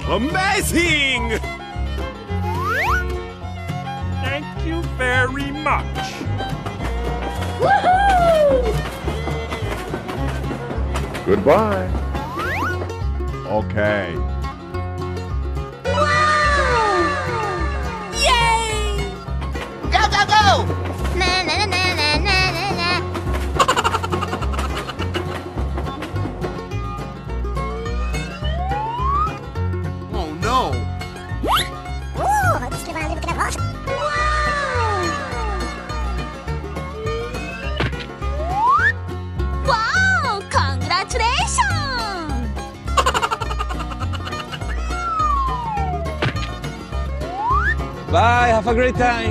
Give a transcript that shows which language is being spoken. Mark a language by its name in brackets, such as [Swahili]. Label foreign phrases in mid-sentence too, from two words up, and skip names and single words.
[English] Amazing! Thank you very much. Woohoo! Goodbye. Okay. Yay! Go, go, go! Na, na, na, na, na, na, na. Oh no. [Dutch] Oeh, het is lekker wat. [English] Wow! Congratulations! Bye. Have a great time.